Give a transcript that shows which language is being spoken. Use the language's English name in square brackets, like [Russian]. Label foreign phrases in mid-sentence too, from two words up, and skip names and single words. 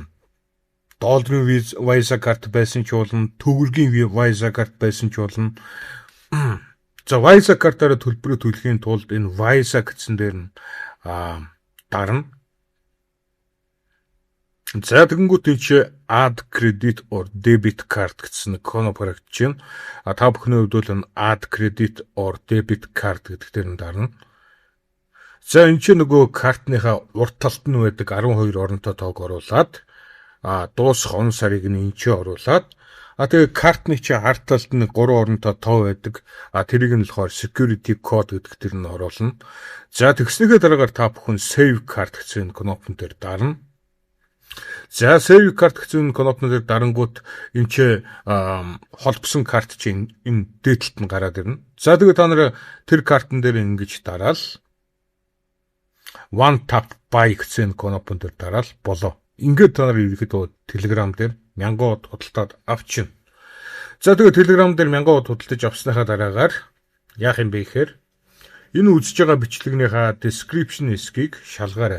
[Mongolian] Долларын Visa карт байсан ч болно, төгрөгийн Visa карт байсан ч болно. За Visa картаараа төлбөрөө төлөхийн тулд энэ Visa гэсэн дээр нь дарна. За тэгэнгүүт энэ чи [English] add credit or debit card [Mongolian] гэсэн кнопк харагдаж байна. Та бүхний хувьд бол [English] add credit or debit card [Mongolian] гэдэг дээр нь дарна. За энэ чи нөгөө картныхаа урт талд нь байдаг 12 оронтой тоог оруулаад дуусах он сарыг нь энэ чи оруулаад тэгээ картны чи арт талд нь 3 оронтой тоо байдаг. Тэрийг нь болохоор [English] security code [Mongolian] гэдэг дээр нь оруулна. За тэгснийхээ дараагаар та бүхэн [English] save card [Mongolian] гэсэн кнопкон дээр дарна. За [English] save card [Mongolian] гэсэн кнопкноор дарангууд энэ ч холбосон карт чинь энэ дээдлэлт нь гараад ирнэ. За тэгээ та нар тэр картн дээр ингэж дараал [English] one tap buy [Mongolian] гэсэн кнопкон дээр дараал болоо. Ингээд та нар ерөөхдөө Telegram дээр 1000 од худалдаад авчихна. За тэгээд Telegram дээр 1000 од худалдаж авсныхаа дараагаар яах юм бэ гэхээр энэ үзэж байгаа бичлэгнийхаа description хэсгийг шалгаарай.